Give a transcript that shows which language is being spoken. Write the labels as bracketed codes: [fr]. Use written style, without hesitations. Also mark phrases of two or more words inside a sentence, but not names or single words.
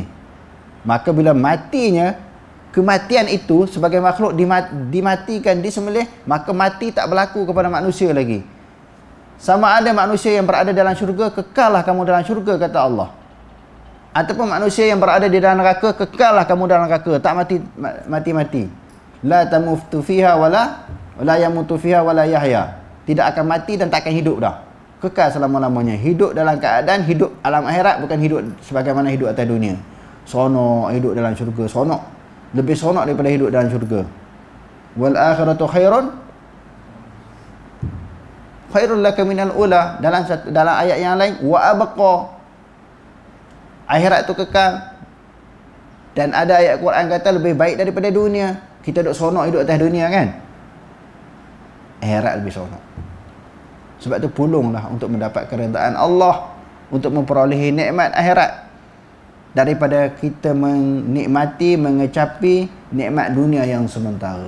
[ms] Maka bila matinya, kematian itu sebagai makhluk dimatikan, disembelih, maka mati tak berlaku kepada manusia lagi. Sama ada manusia yang berada dalam syurga, kekallah kamu dalam syurga, kata Allah. Ataupun manusia yang berada di dalam neraka, kekallah kamu dalam neraka, tak mati-mati. [ar] لا تموت فيها ولا يموت فيها ولا يحيى. [ms] Tidak akan mati dan tak akan hidup dah. Kekal selama-lamanya. Hidup dalam keadaan hidup alam akhirat, bukan hidup sebagaimana hidup atas dunia. Sonok hidup dalam syurga, sonok. Lebih sonok daripada hidup dalam syurga. [ar] والآخرة خير لك من الأولى. [ms] Dalam ayat yang lain, [ar] وأبقى. [ms] Akhirat tu kekal. Dan ada ayat Quran kata lebih baik daripada dunia. Kita duk sonok hidup atas dunia kan? Akhirat lebih sonok. Sebab tu pulunglah untuk mendapat keredaan Allah, untuk memperolehi nikmat akhirat, daripada kita menikmati, mengecapi nikmat dunia yang sementara.